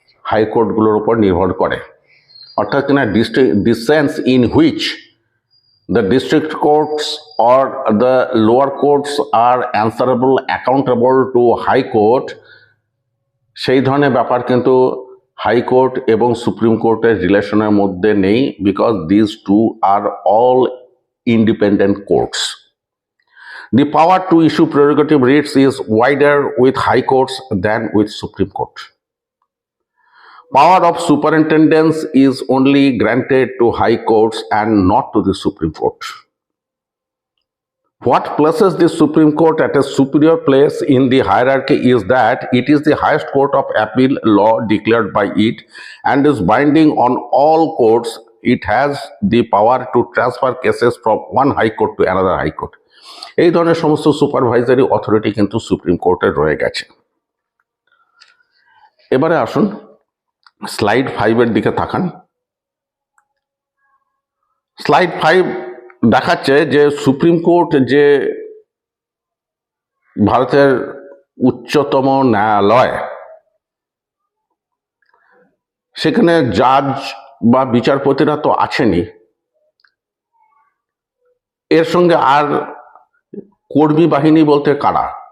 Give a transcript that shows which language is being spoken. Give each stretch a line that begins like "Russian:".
Bangla: হাইকোর্টগুলোর উপর নির্ভর করে, অর্থাৎ কিনা
English: the sense in which the district courts or the lower courts are answerable, accountable to high court,
Bangla: সেই ধরনের ব্যাপার কিন্তু হাইকোর্ট এবং সুপ্রিম কোর্টের রিলেশনের মধ্যে নেই,
English: Because this two are all independent courts. The power to issue prerogative writs is wider with high courts than with Supreme Court. Power of superintendence is only granted to high courts and not to the Supreme Court. What places the Supreme Court at a superior place in the hierarchy is that it is the highest court of appeal law declared by it and is binding on all courts. It has the power to transfer cases from one high court to another high court.
Bangla: এই ধরনের সমস্ত supervisory authority কিন্তু supreme কোর্টে রয়ে গেছে। এবারে আসুন slide 5-এর দিকে তাকান। স্লাইড 5 দেখাচ্ছে যে সুপ্রিম কোর্ট যে ভারতের উচ্চতম ন্যায়ালয়, সেখানে জাজ বা বিচারপতিরা তো আছেনই, এর সঙ্গে আর কর্মী বাহিনী বলতে কারা?